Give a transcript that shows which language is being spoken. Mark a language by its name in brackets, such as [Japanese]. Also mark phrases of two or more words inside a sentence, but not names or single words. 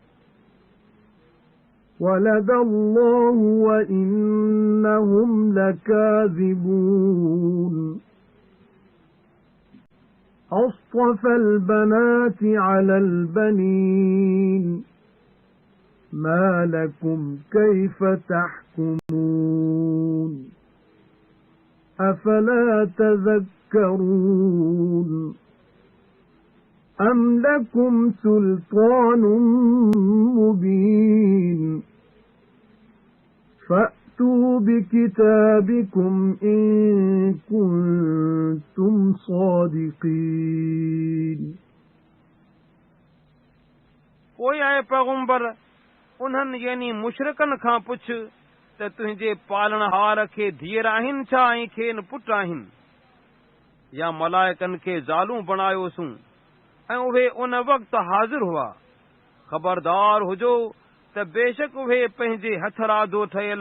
[Arabic] وَلَدَ اللَّهُ وَإِنَّهُمْ لَكَاذِبُونَ أَصْطَفَى الْبَنَاتِ عَلَى الْبَنِينَ مَا لَكُمْ كَيْفَ تَحْكُمُونَ أَفَلَا تَذَكَّرُونَ أَمْ لَكُمْ سُلْطَانٌ مُبِينٌ فَأْتُوا بِكِتَابِكُمْ إِن كُنتُمْ صَادِقِينَ [Sindhi] पोइ आहे पैगंबर उन्हनि यानी मुशरिकनि खां पुछ त तुंहिंजे पालणहार खे धीअर आहिनि छा ऐं खेनि पुट आहिनि या मलाइकनि खे ज़ालूं बणायोसूं ऐं उहे उन वक़्तु हाज़िर हुआ ख़बरदार हुजो त बेशक उहे पंहिंजे हथरादो ठहियल